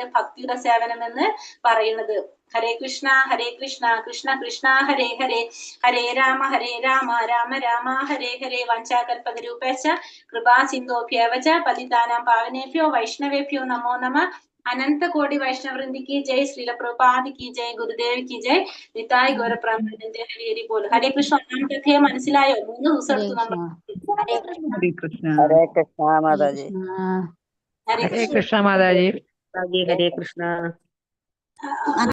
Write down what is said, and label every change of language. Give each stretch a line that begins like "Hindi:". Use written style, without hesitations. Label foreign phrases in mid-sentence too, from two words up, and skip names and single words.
Malayalam: ഭക്തിയുടെ സേവനം എന്ന് പറയുന്നത്.
Sanskrit: ഹരേ കൃഷ്ണ കൃഷ്ണ കൃഷ്ണ ഹരേ ഹരേ, ഹരേ രാമ രാമ രാമ ഹരേ ഹരേ. വഞ്ചാകൽപതരൂപേശ്ച കൃപാ സിന്ധോഭ്യേവച പതിതാനാം പാവനേഭ്യോ വൈഷ്ണവേഭ്യോ നമോ നമഃ. അനന്ത കോടി വൈഷ്ണവൃന്ദി
Hindi: की जय, श्रील प्रभुपाद की जय, गुरुदेव की जय, निताय गौर ब्रह्मानंद हरि हरि बोल.
Malayalam: ഹരേ കൃഷ്ണ. ഒന്നാമത്തെ മനസ്സിലായോ? 3 ദിവസം എടുത്തു നമ്മൾ. ഹരേ കൃഷ്ണ മാതാജി. ഹരേ കൃഷ്ണ മാതാജി. ഹരേ കൃഷ്ണ.